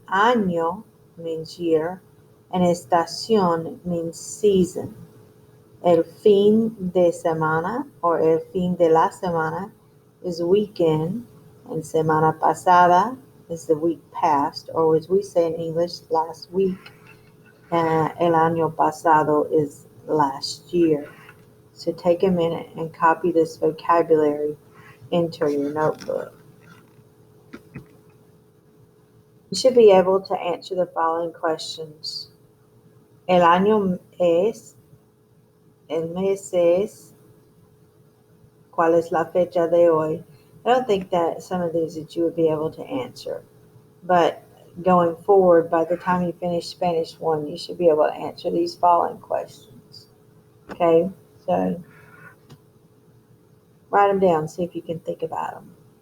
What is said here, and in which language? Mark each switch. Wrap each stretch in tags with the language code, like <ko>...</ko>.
<en>Año means year. And estación means season.</en> <es>El fin de semana or el fin de la semana</es> <en>is weekend. And</en> <es>semana pasada</es> <en>is the week past, or as we say in English, last week.</en> <es>El año pasado</es> <en>is last year. So take a minute and copy this vocabulary into your notebook. You should be able to answer the following questions.</en> <es>El año es, el mes es, ¿cuál es la fecha de hoy?</es> <en>I don't think that some of these that you would be able to answer, but going forward, by the time you finish Spanish 1, you should be able to answer these following questions. Okay, so write them down, see if you can think about them.</en>